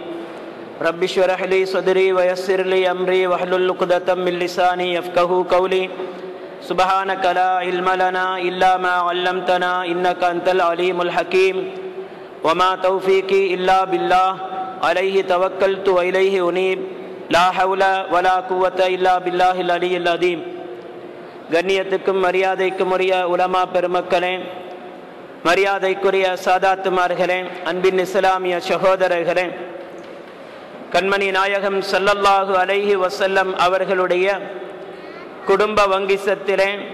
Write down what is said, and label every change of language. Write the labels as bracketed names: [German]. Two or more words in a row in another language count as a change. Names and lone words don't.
[Arabic] رب اشرح لي صدري ويسر لي أمري واحلل عقدة من لساني يفقهوا قولي. سبحانك لا علم لنا إلا ما علمتنا إنك أنت العليم الحكيم. وما توفيقي إلا بالله عليه توكلت وإليه أنيب. لا حول ولا قوة إلا بالله العلي العظيم. [Tamil] கண்ணியத்துக்கும் மரியாதைக்கும் உரிய உலமா பெருமக்களே, மரியாதைக்குரிய சாதாத்துமார்களே, அன்பின் இஸ்லாமிய சகோதரர்களே, கண்மணி நாயகம் [Arabic] صلى الله عليه وسلم [Tamil] அவர்களுடைய குடும்ப வங்கிசத்திலே